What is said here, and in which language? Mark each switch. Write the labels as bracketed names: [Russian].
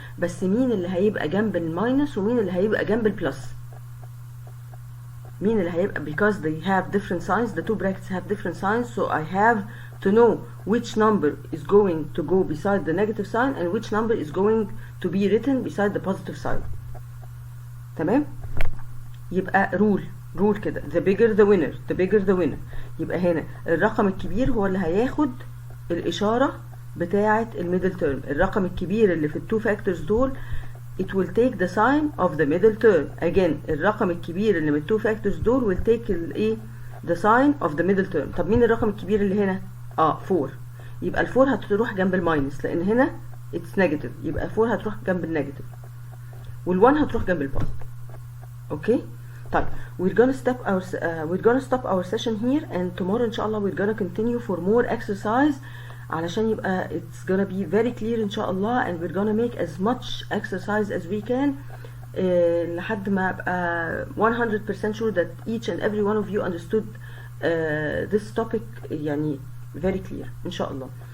[Arabic] بس مين اللي هيبقى جنب الماينس ومين اللي هيبقى جنب البلس؟ [English] مين اللي هيبقى because they have different signs, the two brackets have different signs, so I have to know which number is going to go beside the negative sign and which number is going to be written beside the positive sign. تمام؟ يبقى rule كده the bigger the winner. [Arabic] يبقى هنا الرقم الكبير هو اللي هياخد الإشارة بتاعة الميدل تيرم. الرقم الكبير اللي في التو فاكتورز دول [English] it will take the sign of the middle term. again [Arabic] الرقم الكبير اللي من التو فاكتورز دول [English] will take the sign of the middle term. [Arabic] طب مين الرقم الكبير اللي هنا؟ 4. يبقى ال 4 هتروح جنب الماينس لأن هنا [English] it's negative. [Arabic] يبقى ال 4 هتروح جنب النيجاتيف وال 1 هتروح جنب البوزيتيف. [English] okay طيب we're gonna stop our session here and tomorrow إن شاء الله we're gonna continue for more exercise علشان يبقى it's gonna be very clear إن شاء الله and we're gonna make as much exercise as we can [Arabic] لحد ما أبقى [English] 100% sure that each and every one of you understood this topic يعني very clear إن شاء الله.